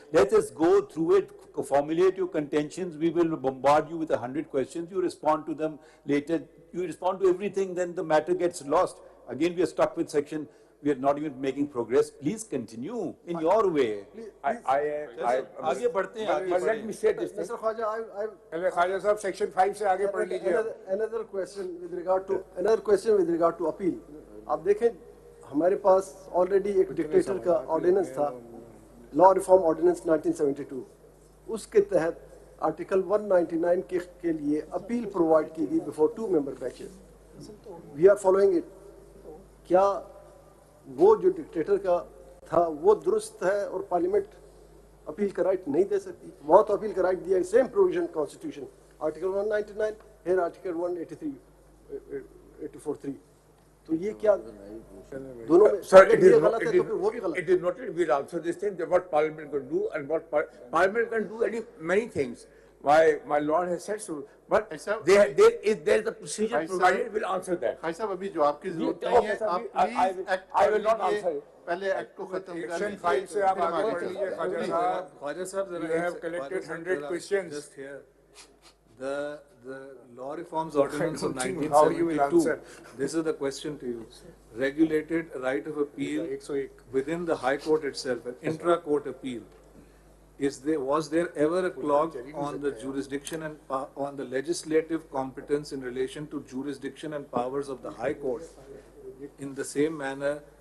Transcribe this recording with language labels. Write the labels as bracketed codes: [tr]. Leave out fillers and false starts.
[en] Let us go through it, formulate your contentions. We will bombard you with 100 questions. You respond to them later. You respond to everything, then the matter gets lost. Again, we are stuck with section. We are not even making progress. Please continue in your way. [hi] आगे बढ़ते हैं. [en] Let me say this. Mr. Khwaja, [hi] Khwaja sahab, section 5 से आगे पढ़ लीजिए. [en] Another question with regard to appeal. [hi] आप देखें, हमारे पास already एक dictator का ordinance था, Law Reform Ordinance 1972. उसके तहत Article 199 के लिए appeal provide की गई before 2 member benches. [en] We are following it. [hi] क्या वो जो डिक्टेटर का था वो दुरुस्त है और पार्लियामेंट अपील का राइट नहीं दे सकती? वहाँ तो अपील का राइट दिया, same provision constitution, article 199, here article 183, 84(3). तो ये क्या दोनों में गलत है तो फिर वो भी गलत है. [en] It is noted. We will answer this thing, what Parliament can do and what Parliament can do many things. My Lord has said so, but there is a procedure provided. We'll answer that. [hi] भाई साहब अभी जवाब की जरूरत नहीं है. आप please act [en] I will not answer it. [hi] पहले एक्ट को खत्म कर Section 5 से आप आगे बढ़ लीजिए. [en] Khwaja sahab, you have collected 100 questions. Just here, the Law Reforms Ordinance of I don't think how you will 1972. This is the question to you. Regulated right of appeal within the High Court itself, an intra-court appeal. Was there ever a clause on the jurisdiction and on the legislative competence in relation to jurisdiction and powers of the High Court, in the same manner